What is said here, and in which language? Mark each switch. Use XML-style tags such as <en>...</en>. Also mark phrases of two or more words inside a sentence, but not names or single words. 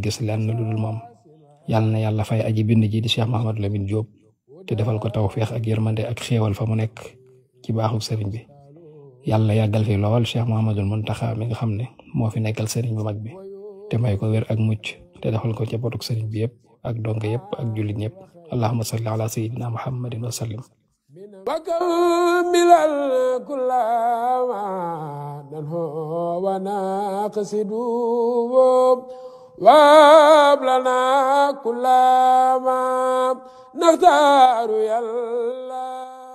<wo>gis lenn lu dul moom yàlla na yàlla fay aji bind ji di Cheikh Mouhamadou Lamine Diop te defal ko tawfeex ak yërmande ak xéewal fa mu nekk ci baaxu sëriñ bi yàlla yàggal fi lool Cheikh Mouhamadoul Mountakha mi nga xam ne moo fi nekkal sëriñ bu mag bi te may ko wér ak mucc te defal ko njabootu sëriñ bi yëpp ak donga yëpp ak jullit ñëpp</wo> <ar>اللهم صل على سيدنا محمد وسلم وكمل كل ما ننهو ونقصد وابلنا كل ما نختار يلا</ar>